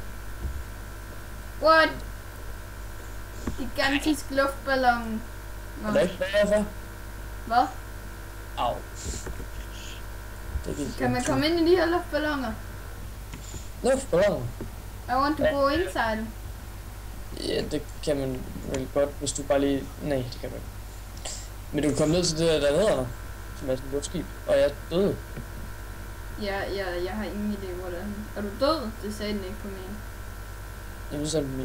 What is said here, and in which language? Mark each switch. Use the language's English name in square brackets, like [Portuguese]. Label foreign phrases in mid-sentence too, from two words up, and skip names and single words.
[Danish] What? Gigantisk luftballon. Nå. Er der ikke bedre for? Hvad? Au. Kan man komme ind i de her luftballoner? Luftballon? [English] I want to go inside them. [Danish] Ja, det kan man vel godt, hvis du bare lige... Nej, det kan man ikke. Men du kan komme ned til det der dernede, som er sådan et luftskib, og jeg er død. Ja, jeg har ingen idé, hvor det er. Er du død? Det sagde den ikke på min. Jamen, så er det min.